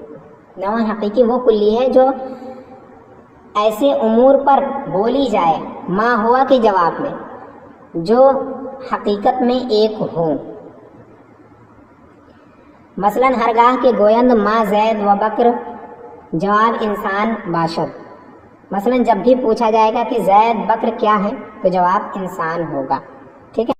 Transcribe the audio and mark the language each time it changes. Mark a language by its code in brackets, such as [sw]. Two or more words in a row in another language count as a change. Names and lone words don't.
[ur] نوع حقیقی وہ کلی ہے جو ایسے امور پر بولی جائے [ar] ما ہوا [ur] کے جواب میں جو حقیقت میں ایک ہوں۔ مثلا [fa] ہرگاہ کے گویند ما زید و بکر جواب انسان باشد، [ur] مثلا جب بھی پوچھا جائے گا کہ زید بکر کیا ہے تو جواب انسان ہوگا، ٹھیک ہے۔